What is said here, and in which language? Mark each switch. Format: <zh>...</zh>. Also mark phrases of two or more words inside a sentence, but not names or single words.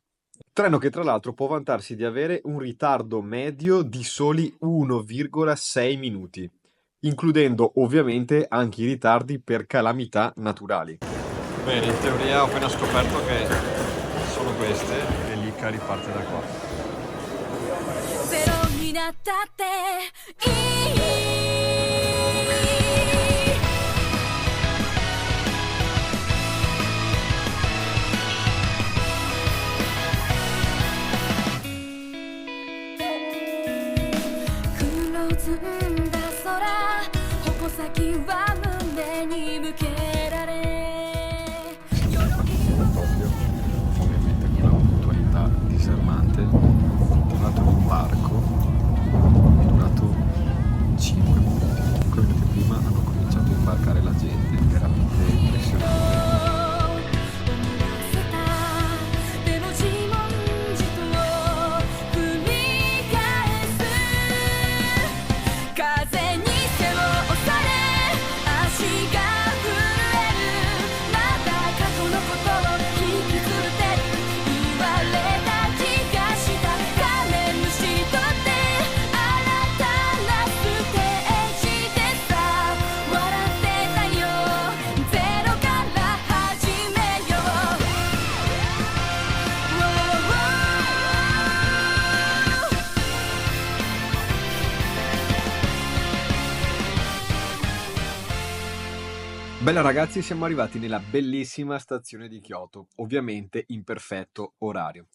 <it>Treno che tra l'altro può vantarsi di avere un ritardo medio di soli 1,6 minuti, includendo ovviamente anche i ritardi per calamità naturali. Bene, in teoria ho appena scoperto che sono queste e l'Ikari parte da qua.</it> <ja>ゼロになったっていい黒ずんだ空矛先は胸に向けられ</ja> <it>Ovviamente con una puntualità disarmante. Tornato in un barco, durato 5 minuti. 5 minuti prima hanno cominciato a imbarcare la gente, veramente impressionante.</it> <ja>でも自問自答繰り返す風に背を押され足が震えるまた過去のことを引きずってる言われた気がしたカメムシとって新たなステージでさ笑ってたよゼロから始めよう</ja> <it>Bella ragazzi, siamo arrivati nella bellissima stazione di Kyoto, ovviamente in perfetto orario.</it>